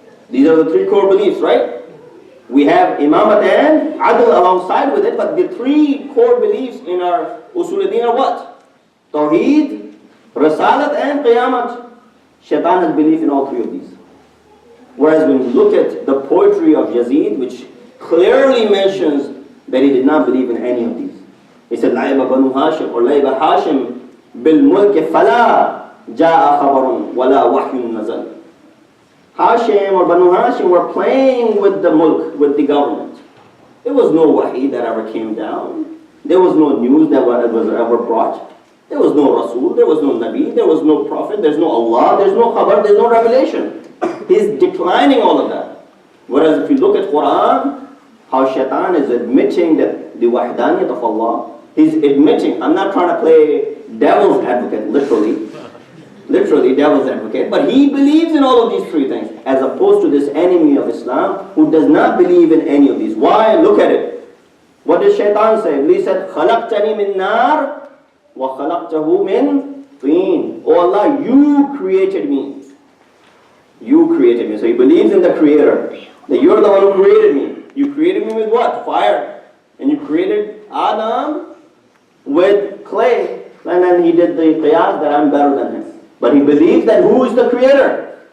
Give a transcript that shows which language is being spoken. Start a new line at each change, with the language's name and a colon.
English: These are the three core beliefs, right? We have imamat and adl alongside with it, but the three core beliefs in our usul-e-din are what? Tawheed, Risalat and Qiyamat. Shaitan has belief in all three of these. Whereas when you look at the poetry of Yazid, which clearly mentions that he did not believe in any of these.
Arabic: He said, لَعِبَ بَنُو هَاشِمْ or لَعِبَ هَاشِمْ بِالْمُلْكِ فَلَا جَاءَ خَبَرٌ وَلَا وَحْيٌ نَزَلٌ.
English: Hashim or Banu Hashim were playing with the mulk, with the government. There was no wahi that ever came down. There was no news that was ever brought. There was no Rasul, there was no Nabi, there was no Prophet, there's no Allah, there's no Khabar, there's no revelation. He's declining all of that. Whereas if you look at Quran, how Shaitan is admitting that the wahdaniyat of Allah, he's admitting, I'm not trying to play devil's advocate, literally devil's advocate, but he believes in all of these three things, as opposed to this enemy of Islam who does not believe in any of these. Why? Look at it. What did Shaitan say?
Arabic: He said, خَلَقْتَنِي مِن نَارٍ وَخَلَقْتَهُ مِن طِينٍ.
English: Oh Allah, you created me. You created me. So he believes in the Creator, that you're the one who created me. You created me with what? Fire. And you created Adam with clay. And then he did the qiyas that I'm better than him. But he believes that who is the Creator?